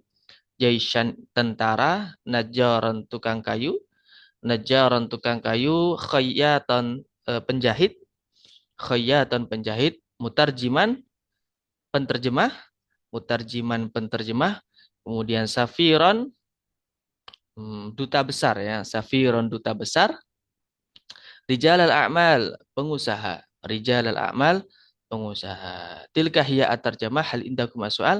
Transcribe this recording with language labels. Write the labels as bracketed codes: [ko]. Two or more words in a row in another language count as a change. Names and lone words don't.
[id] Jaishan tentara, najaran tukang kayu, khayyatan penjahit, mutarjiman penterjemah, penterjemah, kemudian safiron duta besar ya, safiron duta besar, [ar] رجال الأعمال pengusaha, رجال الأعمال pengusaha. تلك هي الترجمة هل عندكم soal.